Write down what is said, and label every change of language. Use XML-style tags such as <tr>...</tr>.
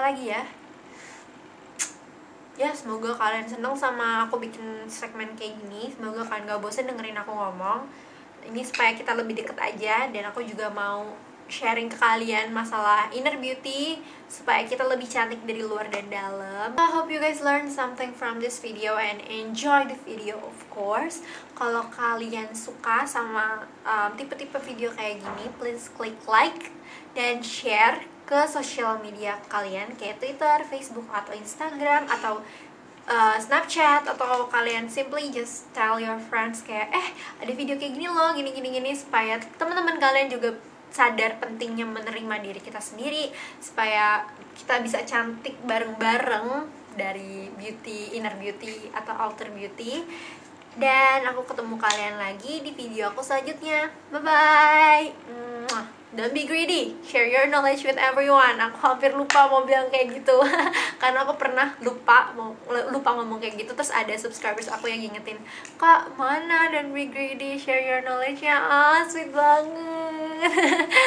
<id>Lagi ya semoga kalian seneng sama aku bikin segmen kayak gini. Semoga kalian gak bosan dengerin aku ngomong. Ini supaya kita lebih deket aja, dan aku juga mau sharing ke kalian masalah inner beauty supaya kita lebih cantik dari luar dan dalam.</id> <en>I hope you guys learn something from this video and enjoy the video of course.</en> <id>Kalau kalian suka sama tipe-tipe video kayak gini,</id> <en>please</en> <id>klik like dan share ke sosial media kalian kayak Twitter, Facebook, atau Instagram, atau Snapchat, atau kalian</id> <en>simply just tell your friends</en> <id>kayak ada video kayak gini loh, gini supaya teman-teman kalian juga sadar pentingnya menerima diri kita sendiri, supaya kita bisa cantik bareng-bareng dari beauty, inner beauty atau outer beauty. Dan aku ketemu kalian lagi di video aku selanjutnya. Bye bye.</id> <en>Don't be greedy, share your knowledge with everyone.</en> <id>Aku hampir lupa mau bilang kayak gitu karena aku pernah lupa ngomong kayak gitu. Terus ada subscribers aku yang ngingetin, "Kak, mana</id> <en>don't be greedy, share your knowledge</en> <id>ya."</id> <en>Sweet</en> <id>banget.</id>